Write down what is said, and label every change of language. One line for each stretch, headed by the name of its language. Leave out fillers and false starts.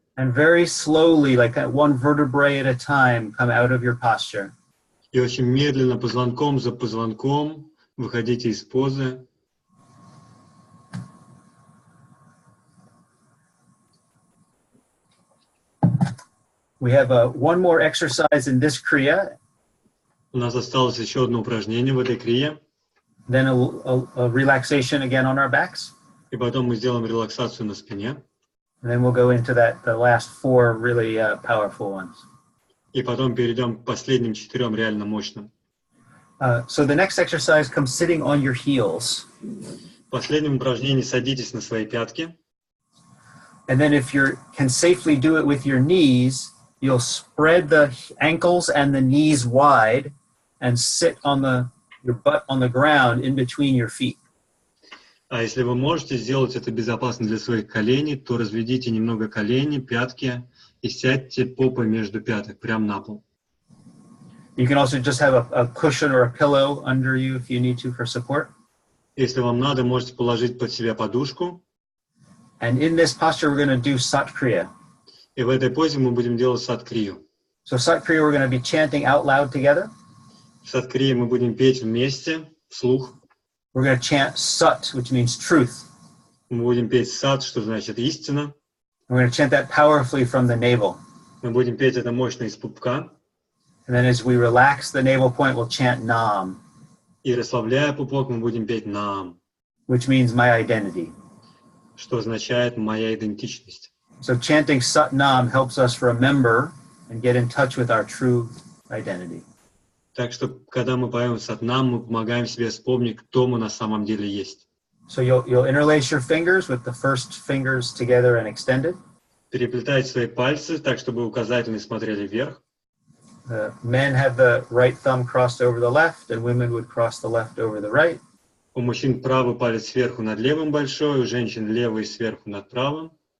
English: And very slowly, like that one vertebrae at a time, come out of your posture.
Russian: И очень медленно, позвонком за позвонком, выходите из позы.
English: We have one more exercise in this kriya,
Russian: У нас осталось еще одно упражнение в этой крие.
English: then a relaxation again on our backs.
Russian: И потом мы сделаем релаксацию на спине.
English: And then we'll go into the last four really powerful ones.
Russian: И потом перейдем к последним 4 реально мощным.
English: So the next exercise comes sitting on your heels.
Russian: В последнем упражнении садитесь на свои пятки.
English: And then if you can safely do it with your knees, you'll spread the ankles and the knees wide and sit on your butt on the ground in between your feet.
Russian: А если вы можете сделать это безопасно для своих коленей, то разведите немного колени, пятки и сядьте попой между пяток, прямо на пол.
English: You can also just have a cushion or a pillow under you if you need to for support.
Russian: Если вам надо, можете положить под себя подушку.
English: And in this posture, we're going to do Sat Kriya.
Russian: И в этой позе мы будем делать садкрию.
English: So Sat Kriya, we're going to be chanting out loud together.
Russian: В садкрии мы будем петь вместе, вслух.
English: We're going to chant Sat, which means truth.
Russian: Мы будем петь сад, что значит истина.
English: We're going to chant that powerfully from the navel.
Russian: Мы будем петь это мощно из пупка.
English: And then as we relax the navel point, we'll chant Nam,
Russian: И расслабляя пупок, мы будем петь нам,
English: which means my identity.
Russian: что означает моя идентичность.
English: So chanting Sat Nam helps us remember and get in touch with our true identity.
Russian: Так что, когда мы поем сатнам, мы помогаем себе вспомнить, кто мы на самом деле есть.
English: So you'll interlace your fingers with the first fingers together and extended.
Russian: Переплетайте свои пальцы так, чтобы указательные смотрели вверх.
English: Men have the right thumb crossed over the left, and women would cross the left over the right.
Russian: У мужчин правый палец сверху над левым большой, у женщин левый сверху над правым.